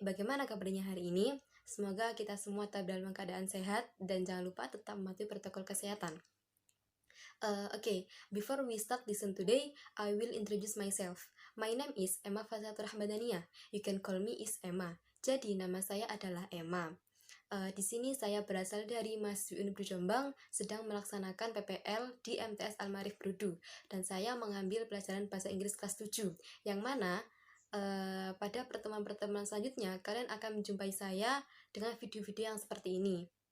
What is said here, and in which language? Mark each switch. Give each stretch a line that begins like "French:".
Indonesian: Bagaimana kabarnya hari ini? Semoga kita semua tetap dalam keadaan sehat dan jangan lupa tetap mematuhi protokol kesehatan.
English: Okay, before we start lesson today, I will introduce myself. My name is Emma Fazatur Rahmadania. You can call me is Emma.
Indonesian: Jadi nama saya adalah Emma. Di sini saya berasal dari Mahasiswa Universitas Jombang, sedang melaksanakan PPL di MTS Al-Ma'arif Brudu, dan saya mengambil pelajaran bahasa Inggris kelas 7, yang mana pada pertemuan-pertemuan selanjutnya kalian akan menjumpai saya dengan video-video yang seperti ini.